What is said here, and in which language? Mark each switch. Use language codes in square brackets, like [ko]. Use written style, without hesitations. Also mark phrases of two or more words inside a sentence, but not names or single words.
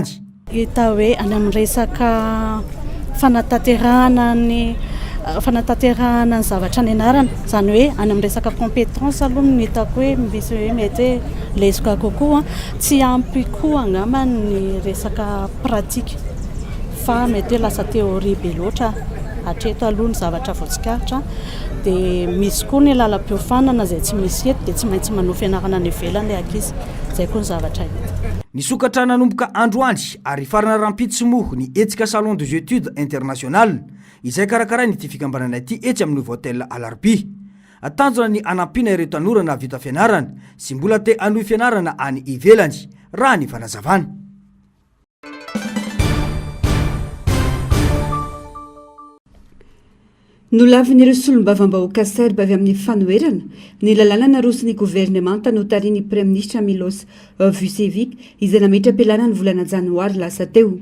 [mg] Hita hoe any amin'ny resaka fanatanterahana ny zavatra nianarana zany hoe any amin'ny resaka compétence aloha ny hitako hoe misy hoe mety hoe lesika kokoa tsy ampy koa angamba ny resaka pratique fa mety hoe lasa théorie be loatra hatreto aloha ny zavatra voatsikaritra dia misy koa ny lalam-piofanana izay tsy misy eto dia tsy maintsy manohy fianarana ny ivelany ankizy izay koa ny zavatra hita. Ny sokatra nanomboka androany ary farana rampitso moa ny etsika [fr] salon des études internationales [mg] izay karakarainy ity fikambanana ity etsy amin'ny hôtel Alarpi. atanjona ny anampiana ireo tanorana vita fianarana sy mbola te anohy fianarana any ivelany raha ny fanazavana. Nolavin'ireo solombavam-bahoaka serba avy amin'ny fanoherana ny lalàna narosiny gouvernemanta no tariany Premier Ministra Milos Vucevic izay nametra-pialana ny volana janoary lasa teo.